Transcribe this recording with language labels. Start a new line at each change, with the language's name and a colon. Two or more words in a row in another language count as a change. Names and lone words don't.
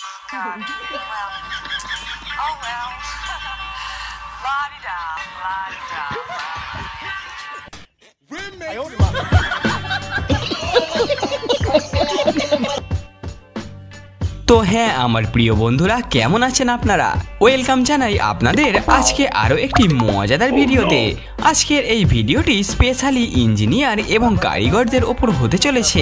English: God. Well, oh well. La-di-da, la-di-da.
Bangla: তো হ্যাঁ আমার প্রিয় বন্ধুরা, কেমন আছেন আপনারা? ওয়েলকাম জানাই আপনাদের আজকে আরও একটি মজাদার ভিডিওতে। আজকের এই ভিডিওটি স্পেশালি ইঞ্জিনিয়ার এবং কারিগরদের ওপর হতে চলেছে।